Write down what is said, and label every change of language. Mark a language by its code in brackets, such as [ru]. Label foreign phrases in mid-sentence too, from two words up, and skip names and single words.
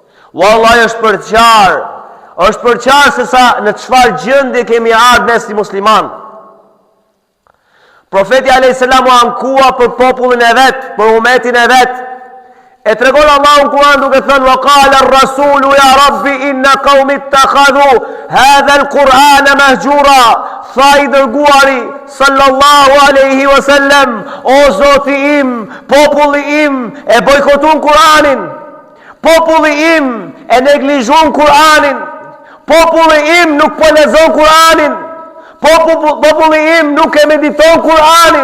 [sq] Wallahi është për qarë se sa në çfarë gjendje kemi ardhur ne si musliman. Profeti a.s. u ankua për popullin e vet, për umetin e vet. E tregon Allahu në Kur'an duke thënë: [ar] "وقال الرسول يا رب إن قومي اتخذوا هذا القرآن مهجورا." [sq] Tha i dërguari [ar] صلى الله عليه وسلم: [sq] "O Zoti im, populli im e bojkotun Kur'anin. Populli im e neglizhon Kur'anin. Populli im nuk po lexon Kur'anin. Populli im nuk e mediton Kur'anin.